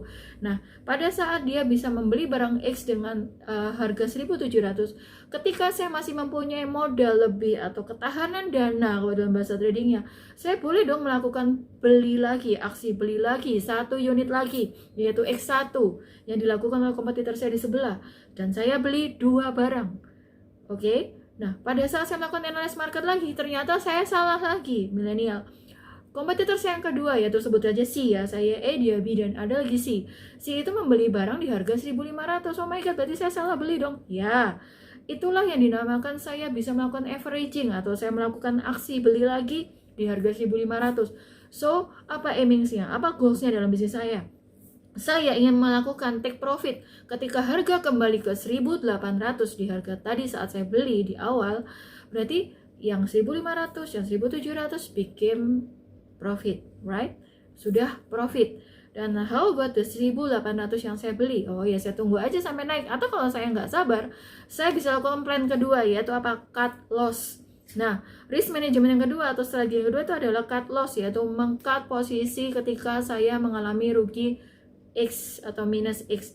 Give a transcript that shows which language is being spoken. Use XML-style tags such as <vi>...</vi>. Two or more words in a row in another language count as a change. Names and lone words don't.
<id>Nah, pada saat dia bisa membeli barang X dengan harga 1.700, ketika saya masih mempunyai modal lebih atau ketahanan dana kalau dalam bahasa tradingnya, saya boleh dong melakukan beli lagi, aksi beli lagi, satu unit lagi, yaitu X1 yang dilakukan oleh kompetitor saya di sebelah. Dan saya beli 2 barang. Oke, nah pada saat saya melakukan</id> <en>analysis market</en> <id>lagi, ternyata saya salah lagi, milenial. Kompetitor saya yang kedua, yaitu sebut aja C ya, saya A, dia B, dan ada lagi C. C itu membeli barang di harga 1.500.</id> <en>Oh my god,</en> <id>berarti saya salah beli dong. Ya, itulah yang dinamakan saya bisa melakukan averaging atau saya melakukan aksi beli lagi di harga 1.500. So, apa aimingsnya? Apa goalsnya dalam bisnis saya? Saya ingin melakukan</id> <en>take profit</en> <id>ketika harga kembali ke 1.800 di harga tadi saat saya beli di awal, berarti yang 1.500, yang 1.700</id> <en>became profit, right?</en> <id>Sudah profit. Dan</id> <en>how about the 1.800</en> <id>yang saya beli? Oh ya, saya tunggu aja sampai naik. Atau kalau saya nggak sabar, saya bisa lakukan plan kedua, yaitu apa?</id> <en>Cut loss.</en> <id>Nah,</id> <en>risk management</en> <id>yang kedua atau strategi yang kedua itu adalah</id> <en>cut loss,</en> <id>yaitu meng-cut posisi ketika saya mengalami rugi X atau minus X.</id>